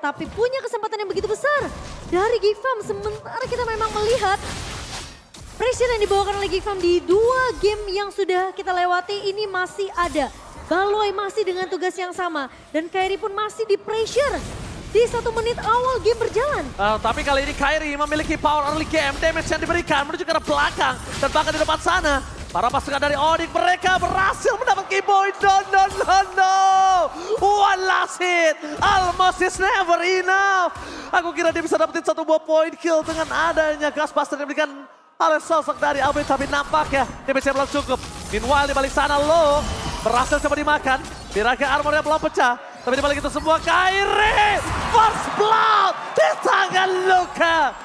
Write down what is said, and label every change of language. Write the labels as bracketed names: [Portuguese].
[Indonesian] Tapi punya kesempatan yang begitu besar dari Geek Farm. Sementara kita memang melihat pressure yang dibawakan oleh Geek Farm di 2 game yang sudah kita lewati ini masih ada. Baloi masih dengan tugas yang sama dan Kairi pun masih di pressure di 1 menit awal game berjalan. Tapi kali ini Kairi memiliki power early game, damage yang diberikan menuju ke arah belakang dan bahkan di depan sana. Para pasukan dari Onyx mereka berhasil mendapat Keyboy. No. [English] One last hit, almost is never enough. [Indonesian] Aku kira dia bisa dapetin 1 buah point kill dengan adanya Gasbuster yang diberikan oleh sosok dari Albert, tapi nampaknya damage belum cukup. Meanwhile di balik sana Lo berhasil coba dimakan, Biraga armornya belum pecah. Tapi dibalik itu semua Kairi, first blood di tangan Luka.